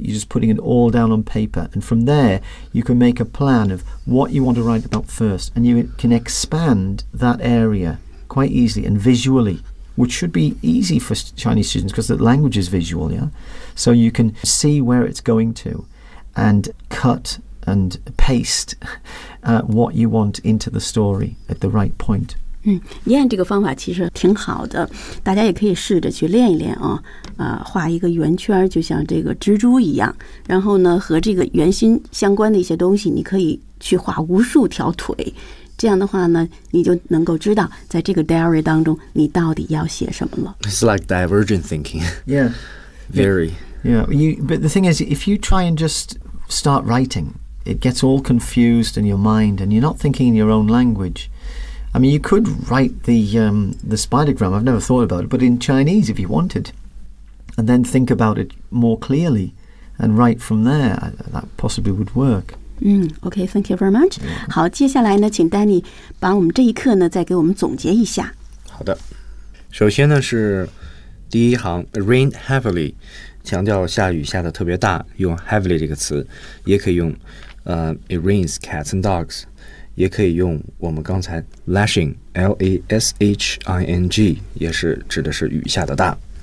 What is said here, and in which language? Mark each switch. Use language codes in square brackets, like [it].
[en] You're just putting it all down on paper. And from there, you can make a plan of what you want to write about first, and you can expand that area. Quite easily and visually, which should be easy for Chinese students because the language is visual, yeah? So you can see where it's going to and cut and paste、what you want into the story at the right point. [zh] Yeah,、嗯、这个方法其实挺好的，大家也可以试着去练一练啊、画一个圆圈，就像这个蜘蛛一样，然后呢和这个圆心相关的一些东西，你可以去画无数条腿。这样的话呢，你就能够知道在这个 diary 当中你到底要写什么了。 [en] It's like divergent thinking. Yeah. Very. Yeah. But the thing is, if you try and just start writing, it gets all confused in your mind and you're not thinking in your own language. I mean, you could write the spidergram, I've never thought about it, but in Chinese if you wanted, and then think about it more clearly and write from there, that possibly would work. 嗯 ，OK, thank you very much. [zh] 好，接下来呢，请 Danny 把我们这一课呢再给我们总结一下。好的，首先呢是第一行 ，rain heavily， 强调下雨下的特别大，用 heavily 这个词，也可以用 [en] it rains cats and dogs， [zh] 也可以用我们刚才 lashing，l-a-s-h-i-n-g， 也是指的是雨下的大。